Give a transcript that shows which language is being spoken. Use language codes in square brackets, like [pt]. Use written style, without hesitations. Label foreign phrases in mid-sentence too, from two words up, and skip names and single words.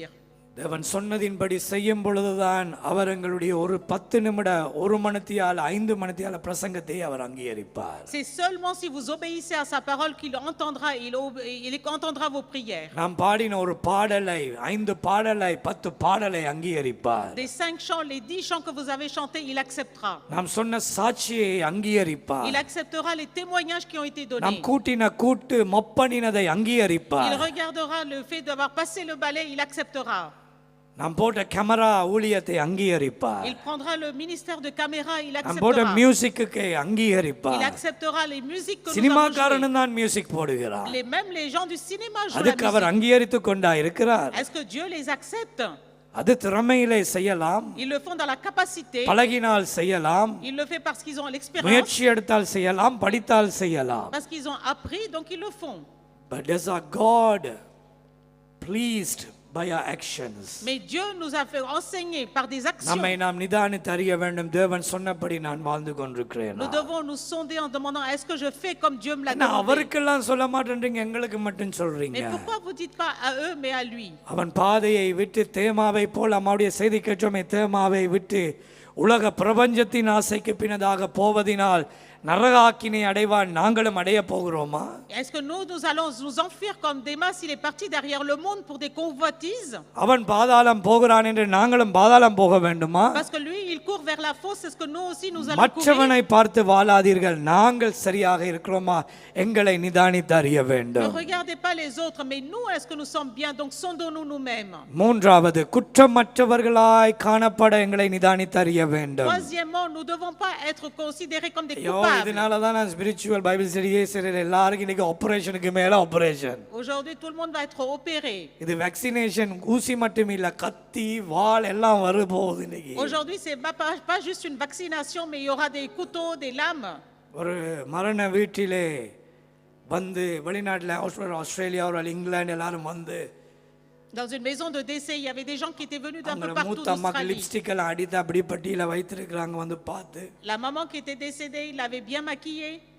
[ta] தேவன் சொன்னதின்படி செய்யும் பொழுதுதான் அவர் எங்களுடைய ஒரு 10 நிமிட 1 மணித்தியால 5 மணித்தியால பிரசங்கத்தை அவர் அங்கீகரிப்பார். [fr] C'est seulement si vous obéissez à sa parole qu'il entendra, il entendra vos prières. [ta] நாம் பாடின ஒரு பாடலை 5 பாடலை 10 பாடலை அங்கீகரிப்பார். [fr] Des 5 chants, les 10 chants que vous avez chantés, il acceptera. [ta] நாம் சொன்ன சாட்சியை அங்கீகரிப்பார். [fr] Il acceptera les témoignages qui ont été donnés. [ta] நாம் கூட்டின கூட்டு மொப்பனினதை அங்கீகரிப்பார். [fr] Il regardera le fait d'avoir passé le balai, il acceptera. [ta] நாம் போட்ட கேமரா ஊழியத்தை அங்கீகரிப்பார். [fr] Il prendra le ministère de caméra, il [ta] நாம் போட்ட [fr] acceptera. [ta] மியூசிக்கு அங்கீகரிப்பார். [fr] Il acceptera les musiques que nous avons [ta] சினிமாக்காரனும் தான் மியூசிக் போடுகிறார். [fr] jouées. Même les gens du cinéma jouent la [ta] அதுக்கு அவர் [fr] musique. [ta] அங்கீகரித்து கொண்டா இருக்கிறார். [fr] Est-ce que Dieu les accepte? [ta] அது திறமையிலே செய்யலாம், [fr] Ils le font dans la capacité. [ta] பழகினால் செய்யலாம், [fr] Ils le font parce qu'ils ont l'expérience, [ta] முயற்சி எடுத்தால் செய்யலாம், படித்தால் செய்யலாம். [fr] parce qu'ils ont appris, donc ils le font. [en] But is our God pleased by our actions. [fr] Mais Dieu nous a fait enseigner par des actions. [ta] நம்மை நாம் நிதானித்து அறிய வேண்டும். தேவன் சொன்னபடி நான் வாழ்ந்து கொண்டிருக்கிறேன். [fr] Nous devons nous sonder en demandant est-ce que je fais comme Dieu me l'a [ta] நான் [fr] demandé. [ta] அவருக்கெல்லாம் சொல்ல மாட்டேன்றீங்க, எங்களுக்கு மட்டும் சொல்றீங்க. [fr] Mais pourquoi vous dites pas à eux mais à lui? [ta] அவன் பாதையை விட்டு தேமாவை போல் நம்முடைய செய்தி கேட்டோமே, தேமாவை விட்டு உலக பிரபஞ்சத்தின் ஆசைக்கு பின்னதாக போவதினால் நரகாக்கினை அடைவான். நாங்களும் அடைய போகிறோமா? [fr] Est-ce que nous allons nous enfuir comme Démas, il est parti derrière le monde pour des convoitises? [ta] அவன் பாதாளம் போகிறான் என்று நாங்களும் பாதாளம் போக வேண்டுமா? [fr] Parce que lui il court vers la fosse, est-ce que nous aussi nous allons courir? [ta] மற்றவனை பார்த்து வாழாதீர்கள், நாங்கள் சரியாக இருக்கிறோமா எங்களை நிதானித்து அறிய [fr] Ne [ta] வேண்டும். [fr] regardez pas les autres, mais nous est-ce que nous sommes bien? Donc sondons-nous nous-mêmes. [ta] மூன்றாவது, குற்றமற்றவர்களாய் காணப்பட எங்களை நிதானித்து அறிய வேண்டும். [fr] Troisièmement, nous ne devons pas être considérés comme des [ta] ஐயோ, [fr] coupables. [ta] இதனால தான் நான் [en] spiritual Bible study [ta] சரி, எல்லாருக்கும் இன்னைக்கு ஆபரேஷனுக்கு மேல ஆபரேஷன். [fr] Aujourd'hui, tout le monde va être opéré. [ta] இது வேக்சினேஷன், ஊசி மட்டும் இல்ல, கத்தி வாள் எல்லாம் வர போகுது இன்னைக்கு. [fr] Aujourd'hui, c'est pas juste une vaccination, mais il y aura des couteaux, des lames. [ta] ஒரு மரண வீட்டிலே வந்து வெளிநாட்டில் ஆஸ்திரேலியா ஒரு இங்கிலாந்து எல்லாரும் வந்து [fr] Dans une maison de décès, il y avait des gens qui étaient venus d'un peu [ta] அவங்க [fr] partout [ta] மூத்த அம்மாக்கு [fr] d'Australie. [ta] லிப்ஸ்டிக் எல்லாம் அடித்து அப்படி பட்டியில வைத்திருக்கிறாங்க. வந்து பார்த்து, [fr] La maman qui était décédée, il l'avait bien maquillée.